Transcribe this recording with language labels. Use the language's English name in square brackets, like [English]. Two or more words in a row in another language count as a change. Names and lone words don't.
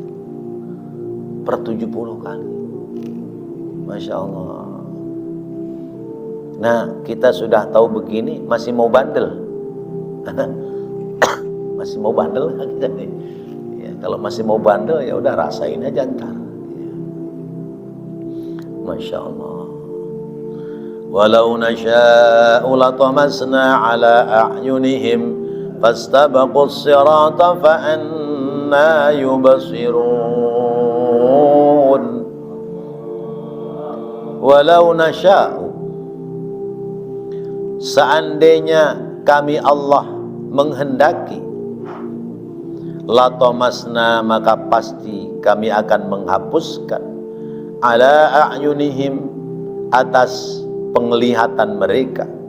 [Indonesian] Per 70 kali. [Arabic] ما شاء الله. [Indonesian] Nah, kita sudah tahu begini, masih mau bandel. Masih mau bandel kita nih. Ya, kalau masih mau bandel ya udah rasain aja ntar. Ya. [Arabic] ما شاء الله. ولو نشاء لطمسنا على أعينهم فاستبقوا الصراط فأنى يبصرون. ولو نشاء, [Indonesian] seandainya kami Allah menghendaki, latamasna, maka pasti kami akan menghapuskan [Arabic] على أعينهم, [Indonesian] atas penglihatan mereka,